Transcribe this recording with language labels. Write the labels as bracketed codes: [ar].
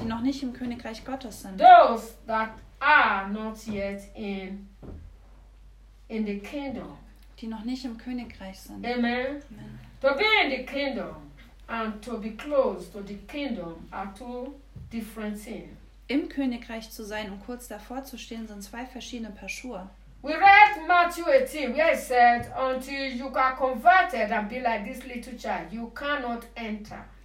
[de] Die noch nicht im Königreich Gottes sind. [en] Those that are not yet in the kingdom. [de] Die noch nicht im Königreich sind. Amen. Amen. [en] To be in the kingdom and to be close to the kingdom are two different things. [de] Im Königreich zu sein und kurz davor zu stehen sind zwei verschiedene Paar Schuhe. [en] We read Matthew 18, where it said, until you are converted and be like this little child, you cannot enter.